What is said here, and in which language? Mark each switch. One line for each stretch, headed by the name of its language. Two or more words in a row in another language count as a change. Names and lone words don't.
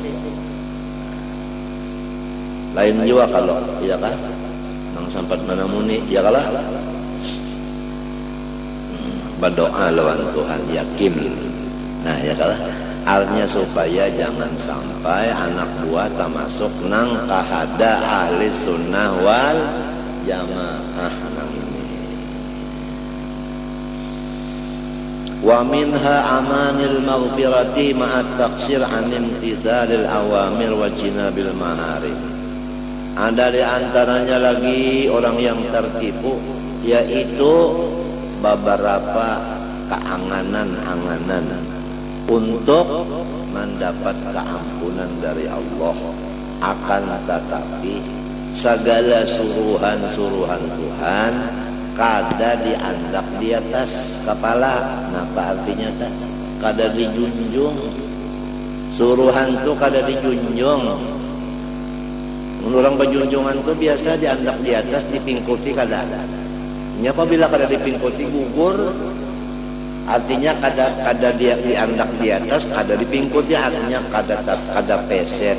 Banjar: Lain juga kalau iya kan nang sampat menamuni ya kalah berdoa lawan Tuhan yakin. Nah ya kalah artinya supaya jangan sampai anak buah tak masuk nang kahada ahli sunnah wal jamaah nang ini.
Arabic: ومنها أمن المغفرة مع التقصير عن امتثال الأوامر وجناب المحارم.
Banjar: Ada di antaranya lagi orang yang tertipu, yaitu beberapa keanganan-anganan untuk mendapat keampunan dari Allah. Akan tetapi segala suruhan-suruhan Tuhan kada diandak di atas kepala. Apa artinya tak? Kada dijunjung. Suruhan tu kada dijunjung. Orang berjunjungan tu biasa diandak di atas, dipingkuti kada ada. Apabila kada dipingkuti gugur, artinya kada dia diandak di atas, kada dipingkuti, artinya kada peset.